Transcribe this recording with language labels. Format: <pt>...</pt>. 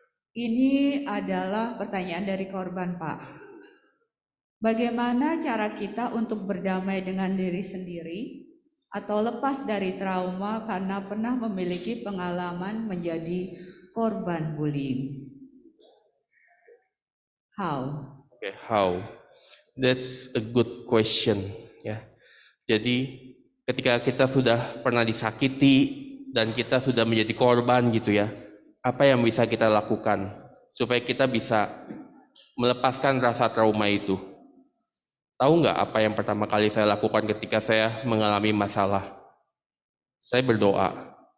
<id>Ini adalah pertanyaan dari korban, Pak. Bagaimana cara kita untuk berdamai dengan diri sendiri atau lepas dari trauma karena pernah memiliki pengalaman menjadi korban bullying?</id> <en>How? Okay, how? That's a good question,</en> <id>ya. Jadi ketika kita sudah pernah disakiti dan kita sudah menjadi korban gitu ya, apa yang bisa kita lakukan supaya kita bisa melepaskan rasa trauma itu? Tahu nggak apa yang pertama kali saya lakukan ketika saya mengalami masalah? Saya berdoa.</id>